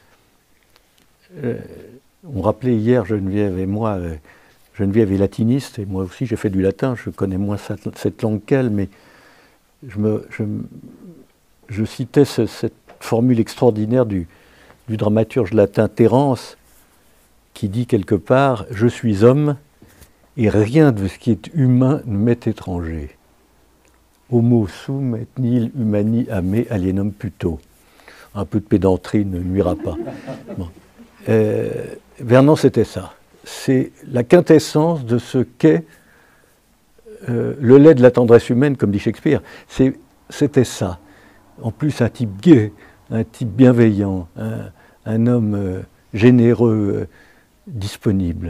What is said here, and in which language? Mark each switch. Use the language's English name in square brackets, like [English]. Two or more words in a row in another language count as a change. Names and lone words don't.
[French] On rappelait hier, Geneviève et moi, Geneviève est latiniste, et moi aussi j'ai fait du latin, je connais moins cette langue qu'elle, mais je citais cette formule extraordinaire du dramaturge latin Terence, qui dit quelque part « Je suis homme, et rien de ce qui est humain ne m'est étranger. [Latin] Homo sum et nihil humani a me alienum puto ». [French] Un peu de pédanterie ne nuira pas. Bon. Vernon, c'était ça. C'est la quintessence de ce qu'est le lait de la tendresse humaine, comme dit Shakespeare. C'était ça. En plus, un type gai, un type bienveillant, un homme généreux, disponible.